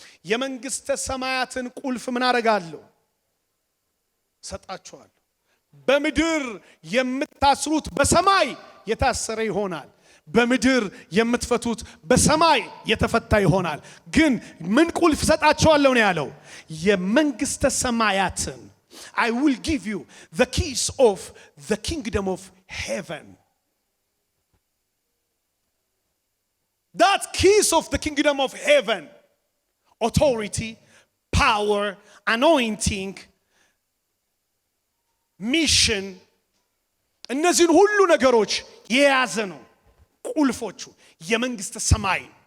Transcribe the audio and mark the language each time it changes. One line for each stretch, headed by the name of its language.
Amharic: የመንግስተ ሰማያትን ቁልፍ ምን አደርጋለሁ? ሰጣችኋለሁ። በምድር የምታስሩት በሰማይ የታሰረ ይሆናል፣ በምድር የምትፈቱት በሰማይ የተፈታ ይሆናል። ግን ምን ቁልፍ ሰጣችኋለሁ ነው ያለው? የመንግስተ ሰማያትን
English: I will give you the keys of the kingdom of heaven. That keys of the kingdom of heaven, authority, power, anointing, mission,
Amharic: እነዚህን ሁሉ ነገሮች የያዘ ነው። ቁልፎቹ የመንግስተ ሰማይ።